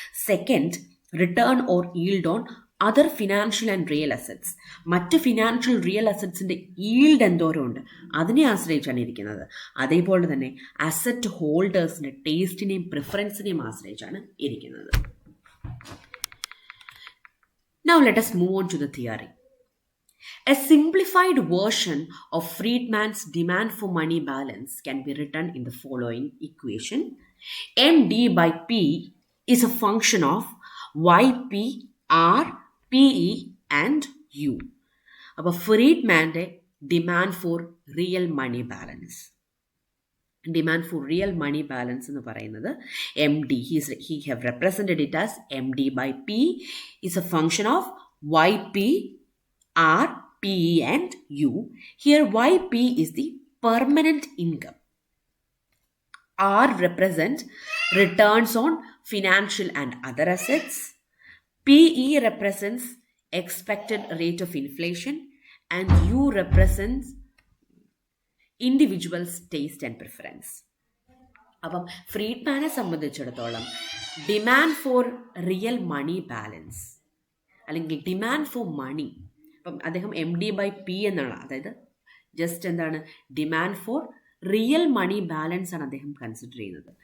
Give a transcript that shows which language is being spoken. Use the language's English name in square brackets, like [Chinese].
[English] Second, return or yield on other financial and real assets. [Malayalam] മറ്റ് financial real അസറ്റ്സിൻ്റെ yield എന്തോരം ഉണ്ട് അതിനെ ആശ്രയിച്ചാണ് ഇരിക്കുന്നത്. അതേപോലെ തന്നെ അസറ്റ് ഹോൾഡേഴ്സിൻ്റെ ടേസ്റ്റിനെയും പ്രിഫറൻസിനെയും ആശ്രയിച്ചാണ് ഇരിക്കുന്നത്. [English] Now let us move on to the theory. A simplified version of Friedman's demand for money balance can be written in the following equation. MD by P is a function of YP, R, PE and U. [Malayalam] അപ്പോൾ ഫ്രീഡ്മാൻ്റെ demand for real money balance. Demand for real money balance എന്ന് പറയുന്നത് M D, [English] he have represented it as MD by P is a function of YP, R, PE and U. Here YP is the permanent income. R represents returns on financial and other assets. PE represents expected rate of inflation and U represents individuals taste and preference. [Malayalam] അപ്പം ഫ്രീഡ്മാനെ സംബന്ധിച്ചിടത്തോളം demand for real money balance അല്ലെങ്കിൽ demand for money, അപ്പം അദ്ദേഹം MD by P എന്നാണ്, അതായത് just എന്താണ് demand for real money balance ആണ് അദ്ദേഹം കൺസിഡർ ചെയ്യുന്നത്.